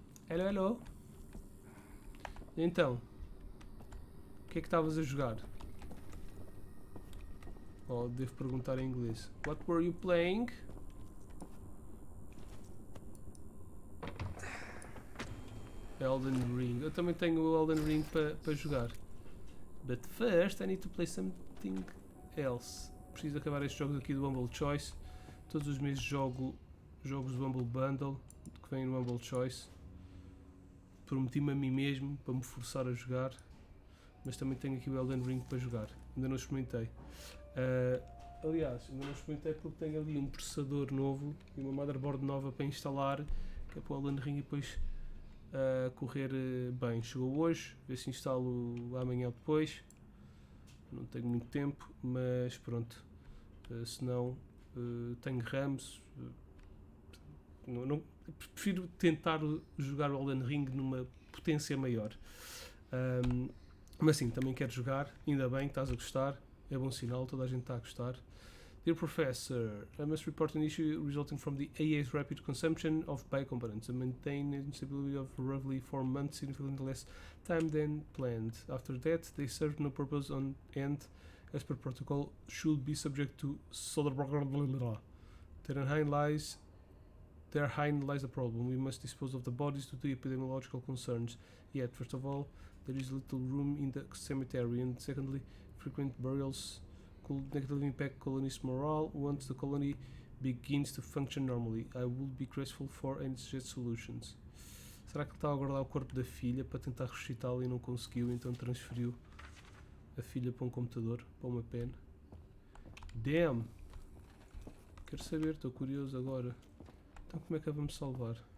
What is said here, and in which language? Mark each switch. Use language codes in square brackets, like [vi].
[en] Hello, hello. [pt] Então, o que é que estavas a jogar? Oh, devo perguntar em inglês. [en] What were you playing? [pt] Elden Ring. Eu também tenho o Elden Ring para jogar. [en] But first I need to play something else. [pt] Preciso acabar estes jogos aqui do Humble Choice. Todos os meses jogo jogos do Humble Bundle que vêm no Humble Choice. Prometi-me a mim mesmo para me forçar a jogar. Mas também tenho aqui o Elden Ring para jogar. Ainda não experimentei. Aliás, ainda não experimentei porque tenho ali um processador novo e uma motherboard nova para instalar, que é para o Elden Ring e depois correr bem. Chegou hoje, ver se instalo amanhã ou depois. Não tenho muito tempo, mas pronto. Se não, tenho RAMs. Prefiro tentar jogar o Elden Ring numa potência maior. Mas sim, também quero jogar. Ainda bem que estás a gostar. É bom sinal, toda a gente está a gostar. [en] Dear Professor, I must report an issue resulting from the AA's rapid consumption of biocomponents and maintain instability of roughly 4 months, significantly less time than planned. After that, they served no purpose and, as per protocol, should be subject to solar... Therein lies the problem. We must dispose of the bodies due to epidemiological concerns. Yet, first of all, there is little room in the cemetery, and secondly, frequent burials could negatively impact colonists' morale once the colony begins to function normally. I would be grateful for any suggested solutions. [pt] Será que ele estava a guardar o corpo da filha para tentar ressuscitá-la e não conseguiu, então transferiu a filha para um computador, para uma pen? Damn! Quero saber, estou curioso agora. Então como é que a vamos salvar?